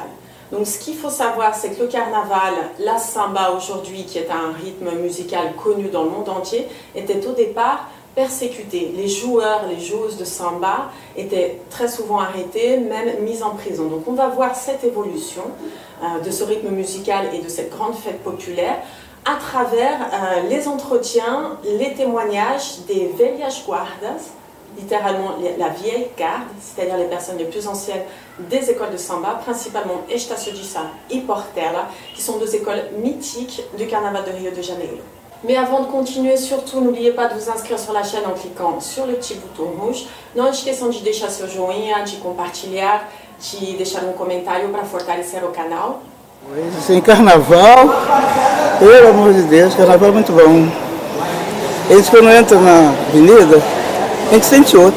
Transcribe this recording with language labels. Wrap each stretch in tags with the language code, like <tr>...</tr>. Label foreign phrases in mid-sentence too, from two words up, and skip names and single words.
<fr>Donc ce qu'il faut savoir, c'est que le carnaval, la samba aujourd'hui, qui est un rythme musical connu dans le monde entier, était au départ persécuté. Les joueurs, les joueuses de samba étaient très souvent arrêtés, même mis en prison. Donc on va voir cette évolution de ce rythme musical et de cette grande fête populaire à travers les entretiens, les témoignages des</fr> <pt>velhas guardas,</pt> <fr>littéralement la vieille garde, c'est-à-dire les personnes les plus anciennes des écoles de samba, principalement Estácio de Sá et Portela, qui sont deux écoles mythiques du carnaval de Rio de Janeiro. Mais avant de continuer, surtout, n'oubliez pas de vous inscrever sur la chaîne en cliquant sur le petit bouton rouge.</fr> <pt>Não esqueçam de deixar seu joinha, de compartilhar, de deixar comentário para fortalecer o canal. Sem carnaval, pelo amor de Deus, carnaval é muito bom. Eles quando entram na avenida, a gente sente outra.</pt>